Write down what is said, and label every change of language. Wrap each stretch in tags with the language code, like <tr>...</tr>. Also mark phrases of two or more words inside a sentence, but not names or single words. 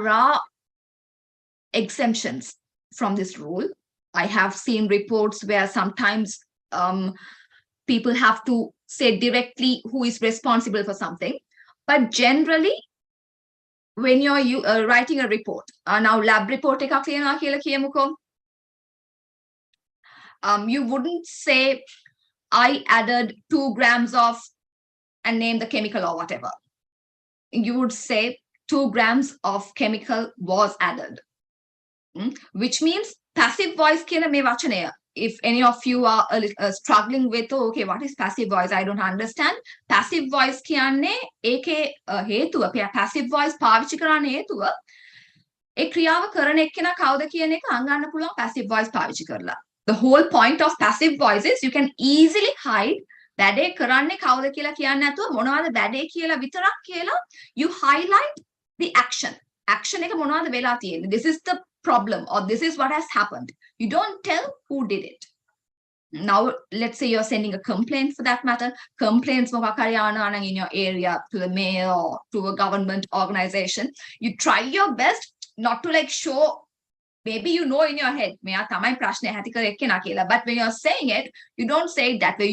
<en>Again, there are exemptions from this rule. I have seen reports where sometimes people have to say directly who is responsible for something. But generally, when you're writing a report, now lab report</en> <si>එකක් ලියනවා කියලා කියමුකෝ.</si> <en>You wouldn't say, I added 2 grams of, and name the chemical or whatever. You would say 2 grams of chemical was added. Which means passive voice</en> <si>කියන මේ වචනය.</si> <en>If any of you are struggling with, oh, okay, what is passive voice? I don't understand. Passive voice</en> <si>කියන්නේ ඒකේ හේතුව,</si> <en>passive voice</en> <si>පාවිච්චි කරන්න හේතුව ඒ ක්‍රියාව කරන එක්කෙනා කවුද කියන එක අංගන්න පුළුවන්</si> <en>passive voice</en> <si>පාවිච්චි කරලා.</si> <en>The whole point of passive voice is you can easily hide</en> <si>වැඩේ කරන්නේ කවුද කියලා කියන්න නැතුව මොනවද වැඩේ කියලා විතරක් කියලා</si> <en>you highlight the action.</en> <si>Action එක මොනවද වෙලා තියෙන්නේ.</si> <en>This is the problem, or this is what has happened. You don't tell who did it. Now, let's say you're sending a complaint for that matter. Complaints in your area to the mayor or to a government organization. You try your best not to like show, maybe you know in your head, but when you're saying it, you don't say it that way.</en>